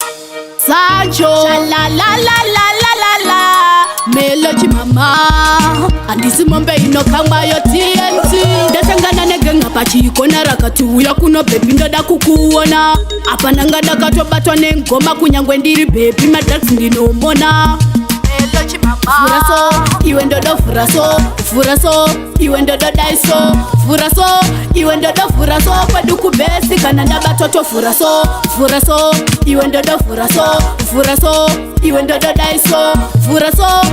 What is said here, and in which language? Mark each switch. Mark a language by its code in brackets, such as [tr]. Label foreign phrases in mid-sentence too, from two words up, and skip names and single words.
[en] Sancho. Sha la la la la la la la. Melody mama. [sn] Handisi mombe inokamwa yo T N T. Ndasangana negenga pachikona rakati, "Uya kuno baby, ndoda kukuona." Apa nanga ndakatobatwa nengoma, kunyangwe ndiri baby, madrugs ndinomona. [en] Melody mama. [sn] Fura so, iwe ndodo fura so, fura so, iwe ndodo dai so, fura so, iwe ndodo fura so, kwedu kubesi kana ndabatwa to fura so, fura so, iwe ndodo fura so, fura so, iwe ndodo dai so, fura so,